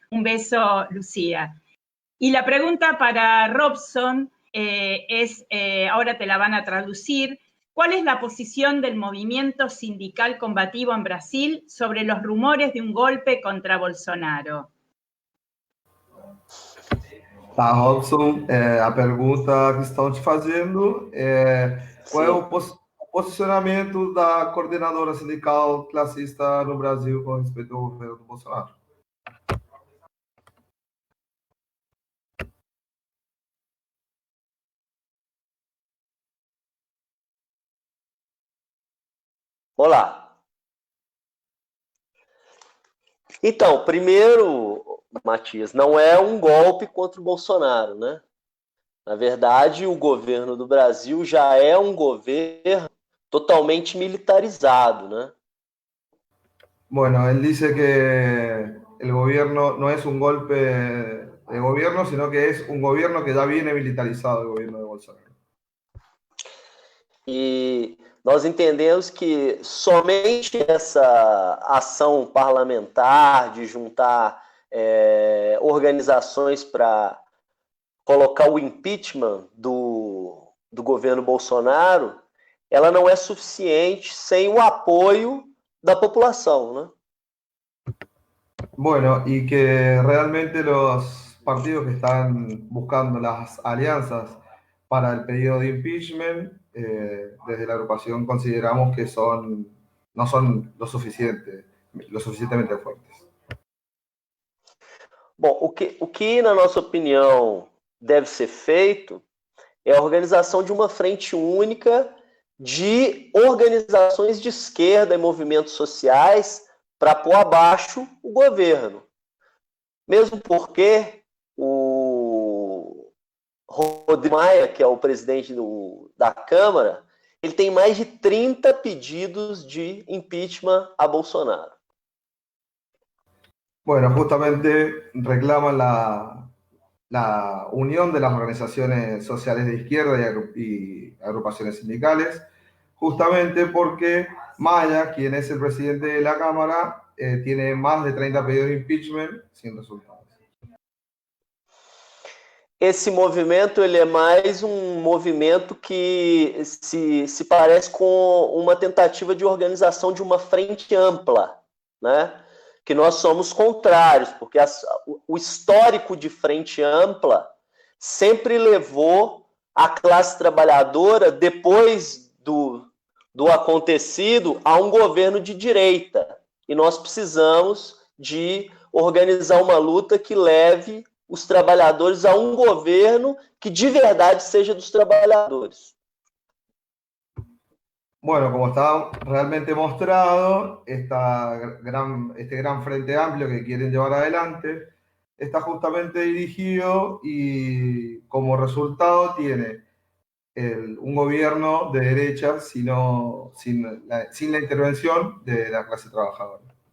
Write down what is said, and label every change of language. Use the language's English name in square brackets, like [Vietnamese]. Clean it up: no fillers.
[Spanish] Un beso, Lucía. Y la pregunta para Robson es, ahora te la van a traducir, ¿cuál es la posición del movimiento sindical combativo en Brasil sobre los rumores de un golpe contra Bolsonaro? [Portuguese] Tá, Robson, a pergunta que estão te fazendo é qual é o posicionamento da coordenadora sindical classista no Brasil com respeito ao governo do Bolsonaro? Olá. Então, primeiro, Matias, não é um golpe contra o Bolsonaro, né? Na verdade, o governo do Brasil já é um governo totalmente militarizado, né? [Spanish] Bueno, él dice que el gobierno no es un golpe de gobierno, sino que es un gobierno que ya viene militarizado, el gobierno de Bolsonaro. [Portuguese] E nós entendemos que somente essa ação parlamentar de juntar organizações para colocar o impeachment do governo Bolsonaro, ela não é suficiente sem o apoio da população, né? [Spanish] Bueno, y que realmente los partidos que están buscando las alianzas para el pedido de impeachment, desde la agrupación consideramos que no son lo suficientemente fuertes. [Portuguese] Bom, o que, na nossa opinião, deve ser feito é a organização de uma frente única de organizações de esquerda e movimentos sociais para pôr abaixo o governo. Mesmo porque o Rodrigo Maia, que é o presidente da Câmara, ele tem mais de 30 pedidos de impeachment a Bolsonaro. [Spanish] Bueno, justamente reclaman la unión de las organizaciones sociales de izquierda y agrupaciones sindicales, justamente porque Maya, quien es el presidente de la Cámara, tiene más de 30 pedidos de impeachment sin resultados. [Portuguese] Esse movimento ele é mais um movimento que se parece com uma tentativa de organização de uma frente ampla, né? Que nós somos contrários, porque o histórico de frente ampla sempre levou a classe trabalhadora, depois do acontecido, a um governo de direita. E nós precisamos de organizar uma luta que leve os trabalhadores a um governo que de verdade seja dos trabalhadores. [Spanish] Bueno, como está realmente mostrado, este gran frente amplio que quieren llevar adelante está justamente dirigido y como resultado tiene un gobierno de derecha sin la intervención de la clase trabajadora.